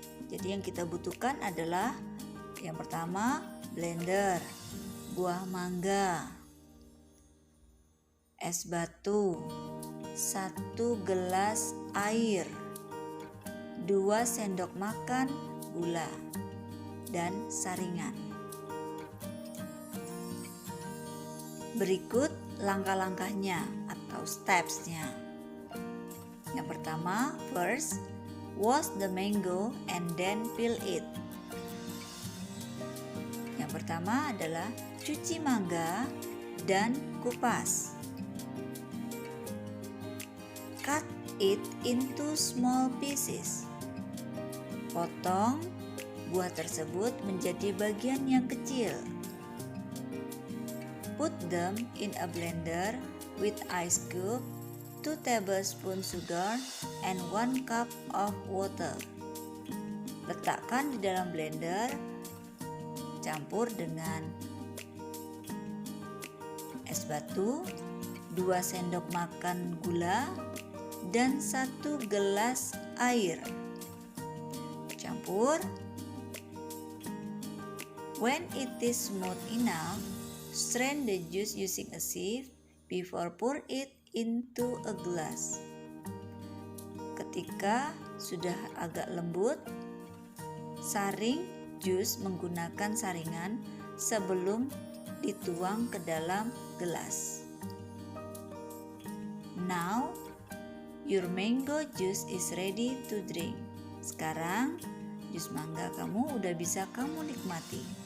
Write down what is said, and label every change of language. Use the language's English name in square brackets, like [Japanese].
[Indonesian] Jadi yang kita butuhkan adalah yang pertama blender, buah mangga, es batu, 1 gelas air, 2 sendok makan gula, dan saringan. Berikut langkah-langkahnya atau steps-nya. Yang pertama, [English] first, wash the mango and then peel it. [Indonesian] Yang pertama adalah cuci mangga dan kupas. [English] Cut it into small pieces. [Indonesian] Potong buah tersebut menjadi bagian yang kecil. [English] Put them in a blender with ice cube, 2 tablespoons sugar, and 1 cup of water. [Indonesian] Letakkan di dalam blender, campur dengan es batu, 2 sendok makan gula, dan 1 gelas air. Campur. [English] When it is smooth enough, strain the juice using a sieve before pour it into a glass. [Indonesian] Ketika sudah agak lembut, saring jus menggunakan saringan sebelum dituang ke dalam gelas. [English] Now, your mango juice is ready to drink. [Indonesian] Sekarang, jus mangga kamu udah bisa kamu nikmati.